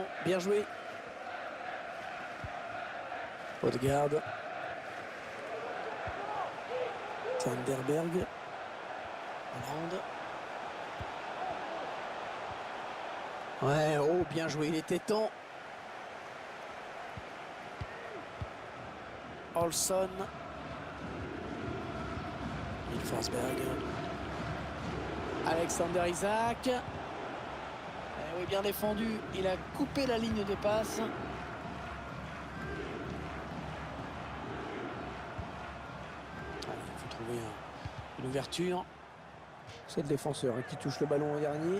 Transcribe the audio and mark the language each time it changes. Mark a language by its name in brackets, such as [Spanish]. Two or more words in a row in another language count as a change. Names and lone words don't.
[French] Bien joué. Odegaard. Sanderberg. Hollande. Ouais, oh, bien joué. Il était temps. Olson. Forsberg. Alexander Isak. Oui, bien défendu. Il a coupé la ligne de passe. Il faut trouver une ouverture. C'est le défenseur qui touche le ballon en dernier.